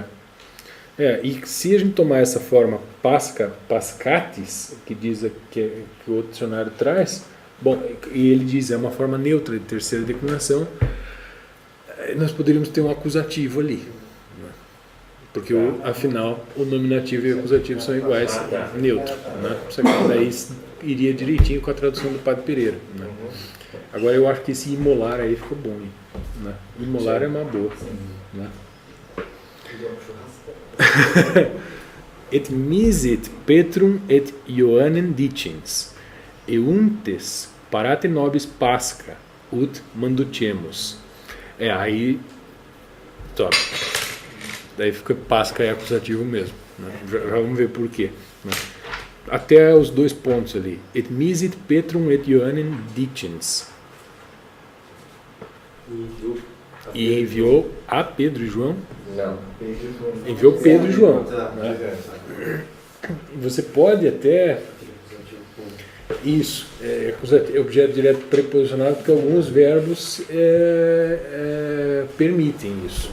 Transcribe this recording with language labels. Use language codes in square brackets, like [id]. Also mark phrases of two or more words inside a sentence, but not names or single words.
[pt] E se a gente tomar essa forma [la] pasca, pascatis, [pt] que diz que o outro dicionário traz, bom, e ele diz é uma forma neutra de terceira declinação, nós poderíamos ter um acusativo ali. Porque, afinal, o nominativo e o acusativo são iguais, neutro. Né? Só que daí iria direitinho com a tradução do Padre Pereira. Né? Agora, eu acho que esse imolar aí ficou bom. Hein? Né? Imolar é uma boa. Né? [la] Et misit Petrum et Ioannem dicens, euntes parate nobis Pasca, ut mandutiemus. [pt] Aí, top. Daí fica Pasca é acusativo mesmo. Né? Já vamos ver por quê. Né? Até os 2 pontos ali. [la] Et misit Petrum et Ioannem dicens. [pt] E enviou a Pedro e João? Não. Enviou Pedro e João. Né? Você pode até... Isso, é objeto direto preposicionado, porque alguns verbos permitem isso.